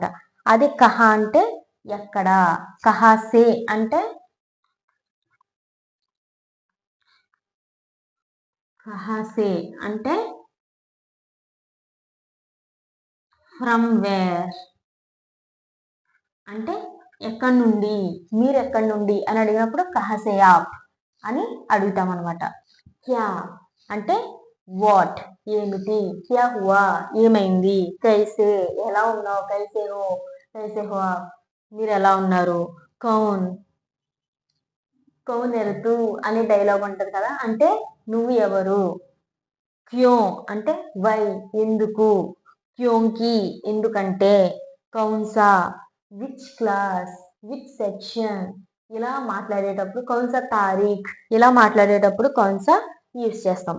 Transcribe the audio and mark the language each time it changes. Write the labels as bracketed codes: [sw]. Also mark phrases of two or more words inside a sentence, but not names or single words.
[te] అదే కహా అంటే ఎక్కడ, కహాసే అంటే కహాసే అంటే [en] from where, [te] అంటే ఎక్కడి నుండి, మీరు ఎక్కడి నుండి అని అడిగినప్పుడు [hi] कहाँ से आप [te] అని అడుగుతాం అనమాట. క్యా అంటే వాట్ ఏమిటి, [hi] क्या हुआ [te] ఏమైంది, కైసే ఎలా ఉన్నావు, [hi] कैसे हो कैसे हुआ [te] మీరు ఎలా ఉన్నారు, కౌన్ [hi] कौन है तू [te] అనే డైలాగ్ ఉంటది కదా, అంటే నువ్వు ఎవరు, క్యో అంటే వై ఎందుకు, క్యోంకి ఎందుకంటే, కౌన్సా [en] which class, which section [te] ఇలా మాట్లాడేటప్పుడు [hi] कौनसा तारीख [te] ఇలా మాట్లాడేటప్పుడు కౌన్సా యూస్ చేస్తాం.